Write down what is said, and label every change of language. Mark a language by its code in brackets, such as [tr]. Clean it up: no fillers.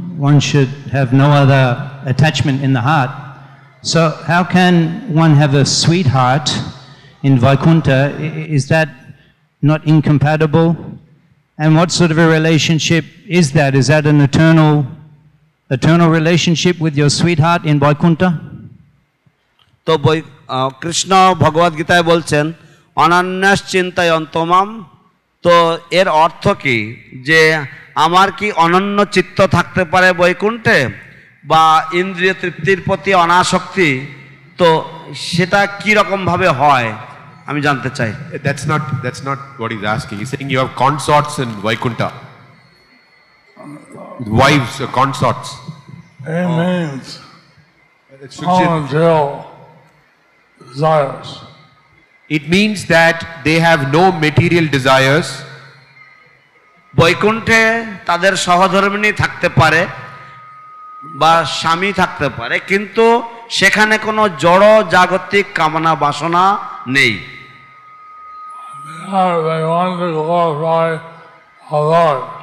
[en] One should have no other attachment in the heart. So how can one have a sweetheart in Vaikuntha? Is that not incompatible? And what sort of a relationship is that? Is that an eternal relationship with your sweetheart in Vaikuntha? [bn] তো কৃষ্ণ ভগবদ গীতায় বলছেন অনন্যাস চিন্তয়ন্তমাম। তো এর অর্থ কি, যে আমার কি অনন্য চিত্ত থাকতে পারে বৈকুণ্ঠে, বা ইন্দ্রিয় তৃপ্তির প্রতি অনাসক্তি, তো সেটা কি রকম ভাবে হয় আমি জানতে চাই। [en] That's not what he's asking. He's saying you have consorts in Vaikuntha. Wives or consorts. It means until desires. It means that they have no material desires. [bn] বৈকুণ্ঠে তাদের সহধর্মিণী থাকতে পারে বা স্বামী থাকতে পারে, কিন্তু সেখানে কোনো জড় জাগতিক কামনা বাসনা নেই। [en] They want to glorify the Lord.